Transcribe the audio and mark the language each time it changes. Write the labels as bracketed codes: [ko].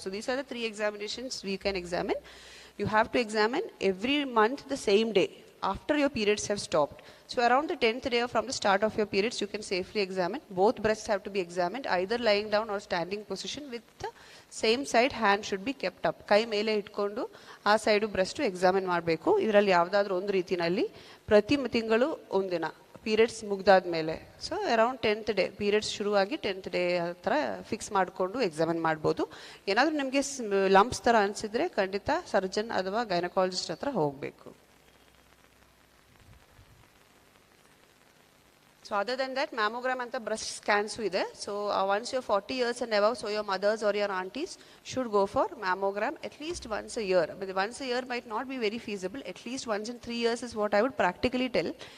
[en] So these are the 3 examinations we can examine. You have to examine every month the same day after your periods have stopped. So around the 10th day or from the start of your periods, you can safely examine. Both breasts have to be examined, either lying down or standing position with the same side hand should be kept up. [kn] ಕೈ ಮೇಲೆ ಇಟ್ಕೊಂಡು ಆ side breast examine ಮಾಡಬೇಕು. ಇದರಲ್ಲಿ ಯಾವುದಾದ್ರೂ ಒಂದು ರೀತಿಯಲ್ಲಿ ಪ್ರತಿ ತಿಂಗಳು ಒಂದಿನ periods ಮುಗ್ದಾದ್ಮೇಲೆ, [en] so around 10th day [kn] periods ಶುರುವಾಗಿ 10th ಡೇ ಹತ್ರ ಫಿಕ್ಸ್ ಮಾಡಿಕೊಂಡು ಎಕ್ಸಾಮಿನ್ ಮಾಡ್ಬೋದು. ಏನಾದರೂ ನಿಮಗೆ ಲಂಪ್ಸ್ ಥರ ಅನಿಸಿದ್ರೆ ಖಂಡಿತ ಸರ್ಜನ್ ಅಥವಾ ಗೈನಕಾಲಜಿಸ್ಟ್ ಹತ್ರ ಹೋಗಬೇಕು. [en] So other than that, mammogram and the breast scans ಇದೆ. So once you're 40 years and above, so your mothers or your aunties should go for mammogram at least once a year. But once a year might not be very feasible. At least once in 3 years is what I would practically tell.